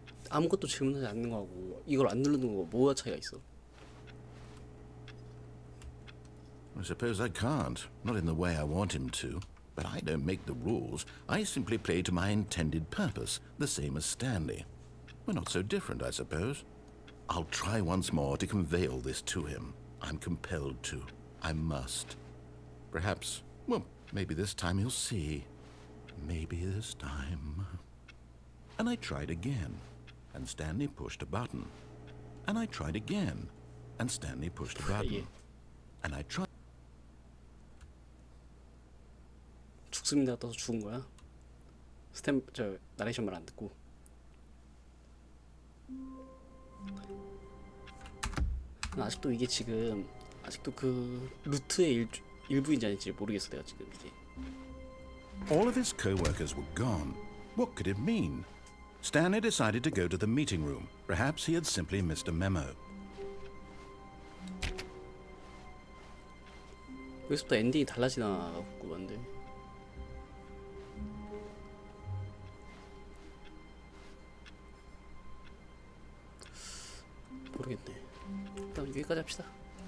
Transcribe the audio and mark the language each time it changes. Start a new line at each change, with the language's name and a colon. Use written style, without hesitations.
Korean: 아무것도 질문하지 않는 거하고 이걸 안 누르는 거 뭐가 차이가 있어?
English: I suppose I can't, not in the way I want him to. But I don't make the rules. I simply play to my intended purpose, the same as Stanley. We're not so different, I suppose. I'll try once more to convey all this to him. I'm compelled to. I must. Perhaps, well, maybe this time he'll see. Maybe this time. And I tried again, and Stanley pushed a button. And I tried again, and Stanley pushed a button. And I tried.
Korean: 죽습니다 떠서 죽은 거야. 저 나레이션 말 안 듣고. 아직도 이게 지금 아직도 그 루트의 일부인지 아닌지 모르겠어 내가 지금 이게.
English: All of his co-workers were gone. What could it mean? Stanley decided to go to the meeting room. Perhaps he had simply missed a memo.
Korean: 여기서부터 엔딩이 달라지나 갖고 만데 모르겠네. 일단 여기까지 합시다.